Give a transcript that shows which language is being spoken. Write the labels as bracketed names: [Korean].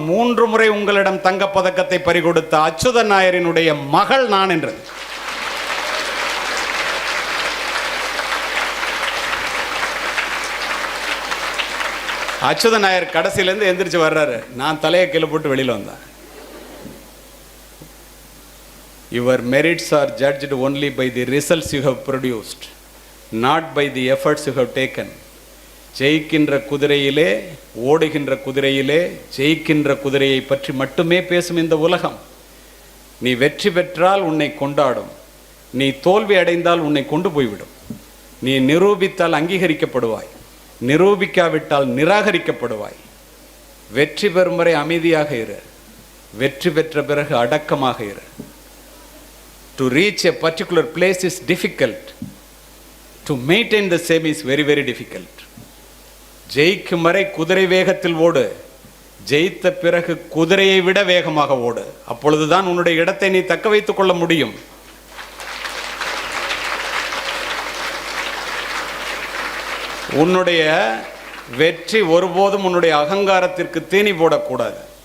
[Tamil] 3 முறை உங்களிடம் தங்கப்பதக்கத்தை பறிகொடுத்த அச்சுத நாயரினுடைய மகள் நான் என்றது. அச்சுத நாயர் கடைசியிலேருந்து எந்திரிச்சு வர்றாரு. நான் தலையை கீழே போட்டு வெளியில் வந்தேன். [English] Your merits are judged only by the results you have produced, not by the efforts you have taken. [Tamil] ஜெயிக்கின்ற குதிரையிலே, ஓடுகின்ற குதிரையிலே ஜெயிக்கின்ற குதிரையை பற்றி மட்டுமே பேசும் இந்த உலகம். நீ வெற்றி பெற்றால் உன்னை கொண்டாடும், நீ தோல்வி அடைந்தால் உன்னை கொண்டு போய்விடும். நீ நிரூபித்தால் அங்கீகரிக்கப்படுவாய், நிரூபிக்காவிட்டால் நிராகரிக்கப்படுவாய். வெற்றி பெறும் வரை அமைதியாக இரு, வெற்றி பெற்ற பிறகு அடக்கமாக இரு. [English] To reach a particular place is difficult. To maintain the same is very, very difficult. [Tamil] ஜெயிக்கும் வரை குதிரை வேகத்தில் ஓடு, ஜெயித்த பிறகு குதிரையை விட வேகமாக ஓடு. அப்பொழுதுதான் உன்னுடைய இடத்தை நீ தக்க வைத்துக் கொள்ள முடியும். உன்னுடைய வெற்றி ஒருபோதும் உன்னுடைய அகங்காரத்திற்கு தீனி போடக்கூடாது.